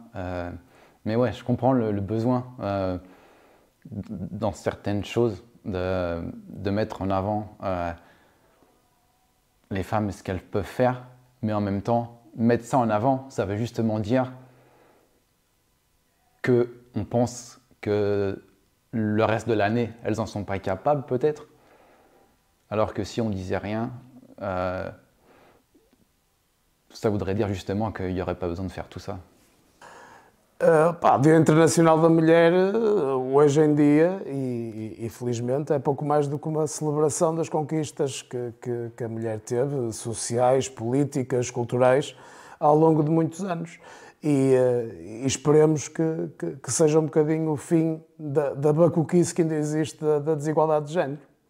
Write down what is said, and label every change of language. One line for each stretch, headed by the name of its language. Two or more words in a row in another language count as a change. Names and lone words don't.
French: Mais ouais, je comprends le besoin dans certaines choses de mettre en avant les femmes et ce qu'elles peuvent faire, mais en même temps, mettre ça en avant, ça veut justement dire qu'on pense que le reste de l'année, elles n'en sont pas capables peut-être, alors que si on disait rien, ça voudrait dire justement qu'il n'y aurait pas besoin de faire tout ça.
Portuguese: Dia Internacional da Mulher, hoje em dia, e felizmente, é pouco mais do que uma celebração das conquistas que a mulher teve, sociais, políticas, culturais, ao longo de muitos anos. E esperemos que seja um bocadinho o fim da bacuquice que ainda existe da desigualdade de género.